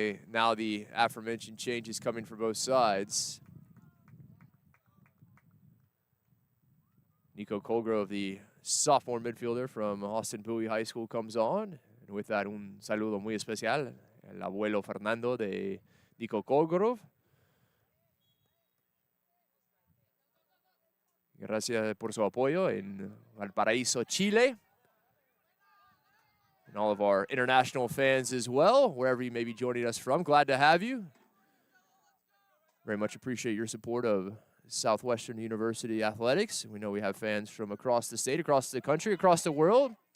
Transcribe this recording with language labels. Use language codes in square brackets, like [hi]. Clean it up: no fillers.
[en] Now the aforementioned changes coming for both sides. Nico Colgrove, the sophomore midfielder from Austin Bowie High School, comes on. And with that, [es] un saludo muy especial, el abuelo Fernando de Nico Colgrove. Gracias por su apoyo en Valparaíso, Chile. [en] And all of our international fans as well, wherever you may be joining us from. Glad to have you. Very much appreciate your support of Southwestern University athletics. We know we have fans from across the state, across the country, across the world.